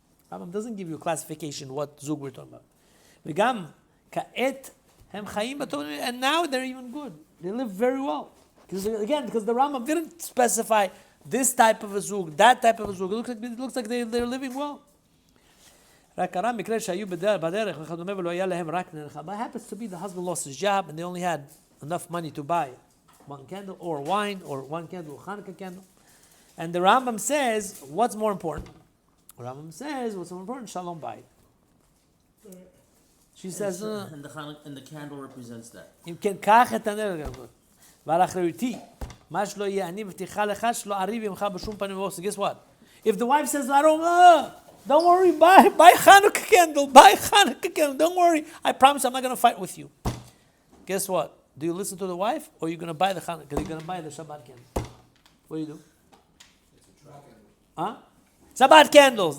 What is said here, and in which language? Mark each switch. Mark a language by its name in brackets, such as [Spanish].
[English] Rambam doesn't give you a classification what zug we're talking about. [Hebrew] וגם כעת הם חיים בטוב, [English] and now they're even good. They live very well. Because the Rambam didn't specify this type of a zug, that type of a zug. It looks like they're living well. [Hebrew] רק קרה מקרה שהיו בדרך וכדומה ולא היה להם רק נר. [English] But it happens to be the husband lost his job and they only had enough money to buy one candle or wine or one candle or Hanukkah candle. And the Rambam says, what's more important? The Rambam says, what's more important? Shalom bayit. She says, and the candle represents that. [Hebrew] אם כן, קח את הנר. ועל אחריותי, מה שלא יהיה אני מבטיחה לך שלא אריב עמך בשום פנים ואופן. [English] Guess what? If the wife says, don't worry, buy Hanukkah candle, don't worry. I promise I'm not going to fight with you. Guess what? Do you listen to the wife or are you going to buy the Hanukkah? You're going to buy the Shabbat candle. What do you do? Huh? Shabbat candles.